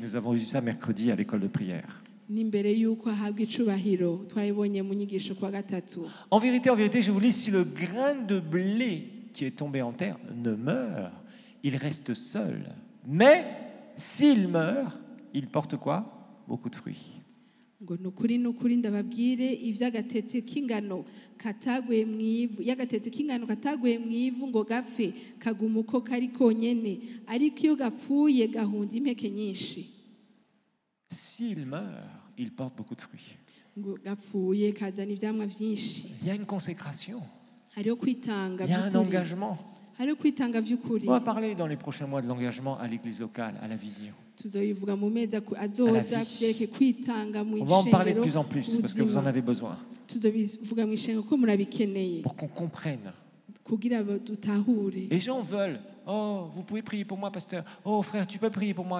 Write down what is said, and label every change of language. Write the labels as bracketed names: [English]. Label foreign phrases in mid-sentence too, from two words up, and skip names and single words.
[French] Nous avons vu ça mercredi à l'école de prière. En vérité, je vous lis, si le grain de blé qui est tombé en terre ne meurt, il reste seul. Mais s'il meurt, il porte quoi? Beaucoup de fruits. [Rundi] ngo nukuri ndababwire ivy'agatete k'ingano kataguye mwivu y'agatete k'ingano kataguye mwivu ngo gapfe kaguma uko kari konyene ariko iyo gapfuye gahunda impeke nyinshi. [French] S'il meurt, il porte beaucoup de fruits. [Rundi] ngo gapfuye kazana ivyamwa vyinshi. [French] Il y a une consécration. [Rundi] hariho kwitanga. [French] Il y a un engagement. [Rundi] hariho kwitanga vy'ukuri. [French] On va parler dans les prochains mois de l'engagement à l'église locale, à la vision. On va en parler de plus en plus parce que vous en avez besoin. Pour qu'on comprenne. Les gens veulent. Oh, vous pouvez prier pour moi, pasteur. Oh, frère, tu peux prier pour moi.